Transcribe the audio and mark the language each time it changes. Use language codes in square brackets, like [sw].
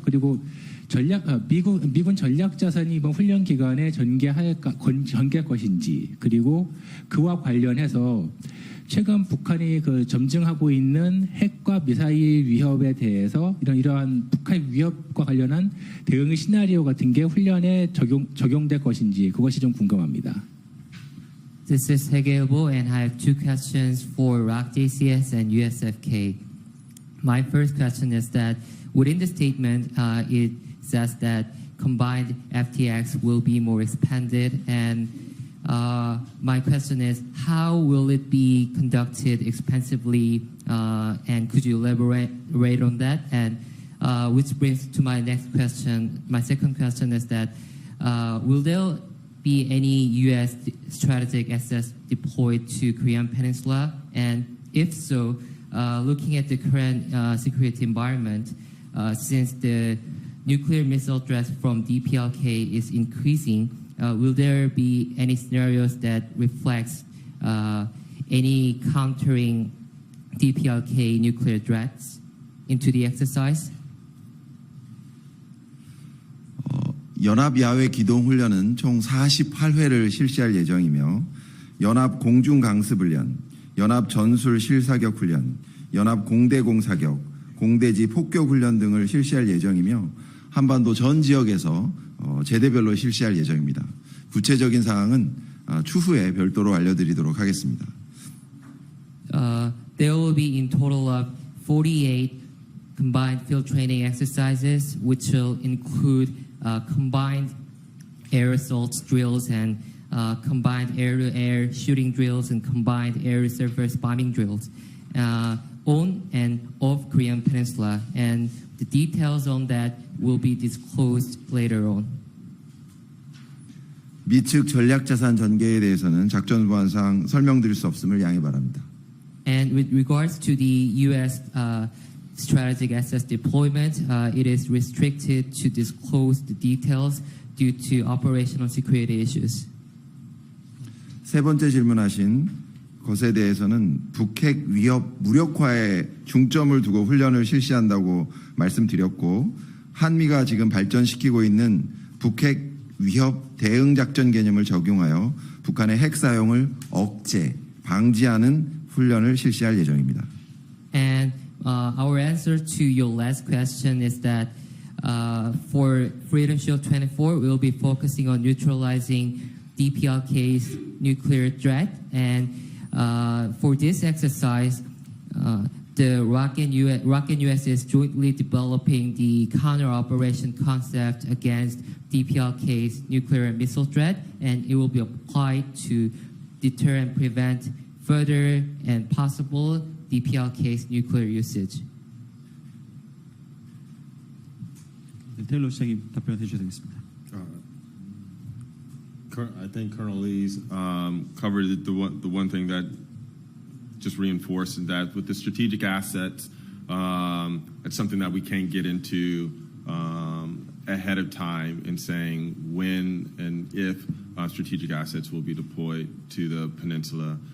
[ko] 그리고 미군 전략 자산이 이번 훈련 기간에 전개할 것인지, 그리고 그와 관련해서 최근 북한이 점증하고 있는 핵과 미사일 위협에 대해서 이러한 북한 위협과 관련한 대응 시나리오 같은 게 훈련에 적용될 것인지 그것이 좀 궁금합니다. [en] This is Segeilbo, and I have two questions for ROC JCS and USFK. My first question is that within the statement, it says that combined FTX will be more expanded, and my question is, how will it be conducted expensively? And could you elaborate on that? And which brings to my next question. My second question is that will there be any U.S. strategic assets deployed to Korean Peninsula? And if so, looking at the current security environment, since the nuclear missile threat from DPLK is increasing, will there be any scenarios that reflects any countering DPLK nuclear threats into the exercise? [ko] 연합 야외 기동 훈련은 총 48회를 실시할 예정이며 연합 공중 강습 훈련, 연합 전술 실사격 훈련, 연합 공대 공사격, 공대지 폭격 훈련 등을 실시할 예정이며 한반도 전 지역에서 제대별로 실시할 예정입니다. 구체적인 사항은 추후에 별도로 알려드리도록 하겠습니다. [en] There will be in total of 48 combined field training exercises, which will include combined air assault drills and combined air-to-air shooting drills and combined air-to-surface bombing drills on and off Korean Peninsula. And the details on that will be disclosed later on. [ko] 미측 전략자산 전개에 대해서는 작전보안상 설명드릴 수 없음을 양해 바랍니다. [en] And with regards to the U.S. Strategic assets deployment, it is restricted to disclose the details due to operational security issues. [ko] 세 번째 질문하신 것에 대해서는 북핵 위협 무력화에 중점을 두고 훈련을 실시한다고 말씀드렸고, 한미가 지금 발전시키고 있는 북핵 위협 대응 작전 개념을 적용하여 북한의 핵 사용을 억제, 방지하는 훈련을 실시할 예정입니다. [en] And our answer to your last question is that for Freedom Shield 24, we'll be focusing on neutralizing DPLK's nuclear threat. And for this exercise, the ROC and US is jointly developing the counter-operation concept against DPLK's nuclear and missile threat, and it will be applied to deter and prevent further and possible DPLK's nuclear usage. [ko] 테일러 시장님 답변해 주셔야 되겠습니다. [en] I think Colonel Lee's covered the one thing that just reinforced that with the strategic assets, it's something that we can't get into ahead of time in saying when and if strategic assets will be deployed to the peninsula.